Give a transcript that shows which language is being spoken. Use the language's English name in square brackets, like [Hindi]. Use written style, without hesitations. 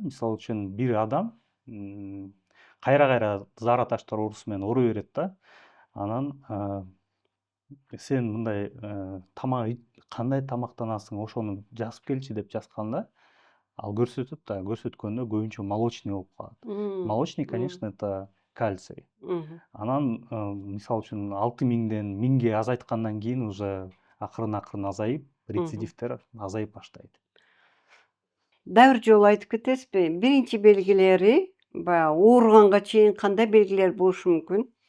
[Kyrgyz] Мисалы үчүн бир адам кайра кайра заара таштар оорусу менен ооруй берет да. Анан сен мындай кандай тамактанасың, ошону жазып келчи деп жазганда, ал көрсөтөт да, көрсөткөндө көбүнчө молочный болуп калат. [Russian] Молочный, конечно, это кальций. [Kyrgyz] Анан мисалы үчүн 6000ден 1000ге азайткандан кийин уже акырын азайып, рецидивдер азайып баштайт. Дагы бир жолу айтып кетесизби? Биринчи белгилери баягы ооруганга чейин кандай белгилер болушу мүмкүн?